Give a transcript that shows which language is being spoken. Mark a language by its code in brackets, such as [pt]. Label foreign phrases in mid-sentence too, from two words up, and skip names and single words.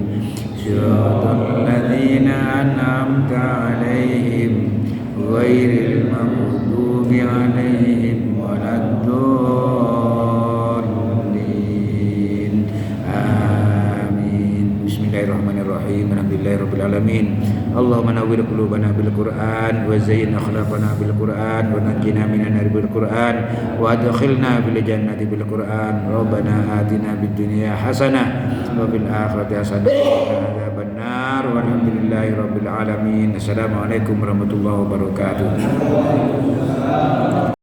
[ar] صراط الذين أنعمت عليهم غير المغضوب عليهم ولا الضالين. Amin. بسم الله الرحمن الرحيم. الحمد لله رب العالمين. اللهم نور قلوبنا بالقرآن وزين أخلاقنا بالقرآن ونجنا من النار بالقرآن وأدخلنا بالجنة بالقرآن. ربنا آتنا بالدنيا حسنة وفي الآخرة حسنة وقنا عذاب النار. والحمد لله رب العالمين. السلام عليكم ورحمة الله وبركاته.